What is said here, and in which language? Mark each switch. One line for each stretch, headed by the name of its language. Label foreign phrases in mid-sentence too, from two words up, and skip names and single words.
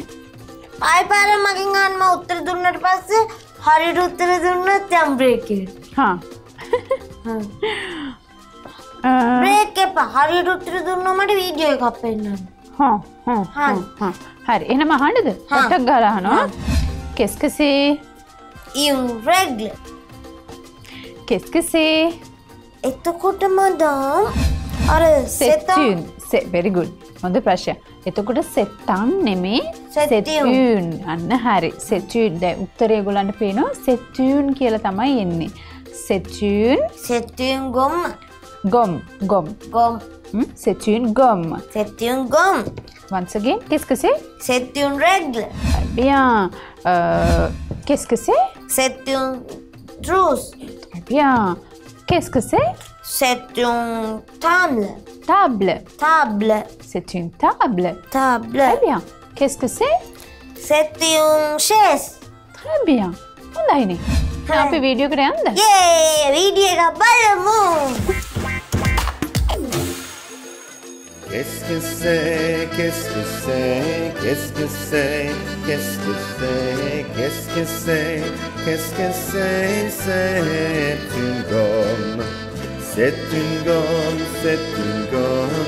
Sinhala: ආයි පාර මගෙන් අහන්න මම උත්තර දුන්නට පස්සේ හරියට උත්තර දුන්නොත් යම් බ්‍රේක් එක හා. බ්‍රේක් එපා හරියට උත්තර දුන්නොත් මට වීඩියෝ එකක් පෙන්නන්න හා. හරි. එහෙනම් අහන්නද? ටක් ගාලා අහනවා.
French: Qu'est-ce que c'est? une règle Qu'est-ce que c'est?
Sinhala: එතකොට මදම් අර
French: C'est
Sinhala: සෙතම්
French: une. C'est
English: very good.
Sinhala: හොඳ ප්‍රශ්නයක්. එතකොට සෙතන් නෙමේ
French: C'est
Sinhala: සෙත්යුන්. අන්න හරි. සෙත්යුන්. දැන් උත්තරය ඒගොල්ලන්ට පේනවා සෙත්යුන් කියලා තමයි එන්නේ. සෙත්යුන්
French: c'est une gomme gomme. gomme C'est une gomme. c'est une gomme
English: Once again,
French: qu'est-ce que c'est? c'est une règle Très bien. Qu'est-ce que c'est? c'est une trousse Très bien. Qu'est-ce que c'est? c'est une table Table. table C'est une table. table Très bien. Qu'est-ce que c'est? c'est une chaise Très bien.
Sinhala: හොඳයිනේ. දැන් අපි වීඩියෝ එකට යන්නද? යේ වීඩියෝ එක බලමු
French: Qu'est-ce que c'est? Qu'est-ce que c'est? Qu'est-ce que c'est? Qu'est-ce que c'est? Qu'est-ce que c'est? Qu'est-ce que c'est? C'est une gomme. C'est une gomme. C'est une gomme.